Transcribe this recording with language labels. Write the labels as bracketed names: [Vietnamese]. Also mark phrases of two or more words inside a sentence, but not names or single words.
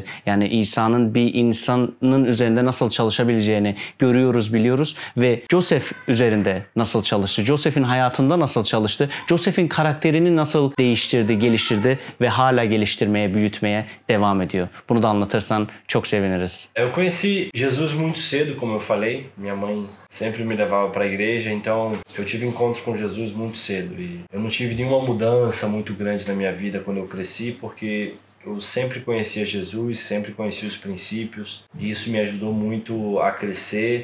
[Turkish] Yani İsa'nın bir insanın üzerinde nasıl çalışabileceğini görüyoruz, biliyoruz ve Joseph üzerinde nasıl çalıştı? Joseph'in hayatında nasıl çalıştı? Joseph'in karakterini nasıl değiştirdi, geliştirdi ve hala geliştirmeye, büyütmeye devam ediyor? Bunu da anlatırsan çok seviniriz. [Portuguese] Eu conheci Jesus muito cedo, como eu falei. Minha mãe sempre me levava para a igreja, então eu tive encontro com Jesus muito cedo. E eu não tive nenhuma mudança muito grande na minha vida quando eu cresci, porque eu sempre conhecia Jesus, sempre conhecia os princípios e isso me ajudou muito a crescer.